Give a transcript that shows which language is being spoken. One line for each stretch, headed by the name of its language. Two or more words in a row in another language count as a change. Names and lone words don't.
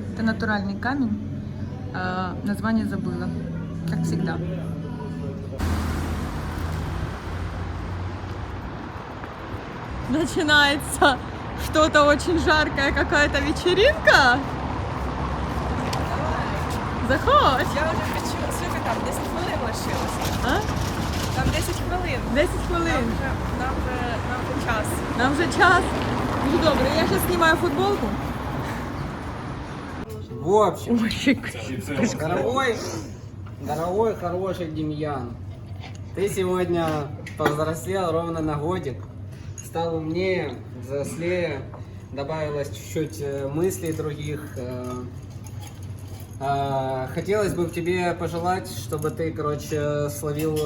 Russian: Это натуральный камень. Название забыла, как всегда. Начинается что-то очень жаркое, какая-то вечеринка.
Ukrainian: Заходь. Я вже хочу. Слухай, там 10 хвилин лишилося. А? Там 10 хвилин. 10 хвилин. Нам вже час. Нам вже час. Ну добре, я зараз знімаю футболку.
Russian: В общем,
Ukrainian: Ой, ще
Russian: дорогой, хороший Демьян, ты сегодня повзрослел ровно на годик, стал умнее, взрослее, добавилось чуть-чуть мыслей других. Хотелось бы тебе пожелать, чтобы ты, короче, словил...